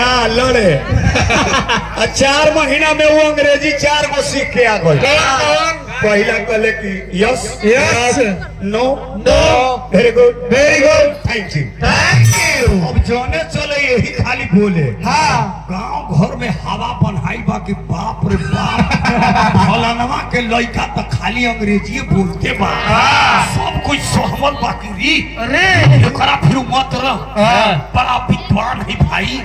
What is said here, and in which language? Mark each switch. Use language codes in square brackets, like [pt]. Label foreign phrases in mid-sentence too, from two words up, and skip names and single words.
[bho] लड़े 4 महीना में वो अंग्रेजी 4 गो सीख के आ गए। पहला कहले कि यस यस नो नो [en] Very good Thank you. [bho] अब जाने चले यही खाली बोले। हाँ गांव घर में हवा बनाई बा कि बाप रे बाप फलानवा के लड़का तो खाली अंग्रेजी बोलते बा। सब कुछ सहमल बाकी री अरे एकरा फिर मत रह बड़ा विद्वान है भाई।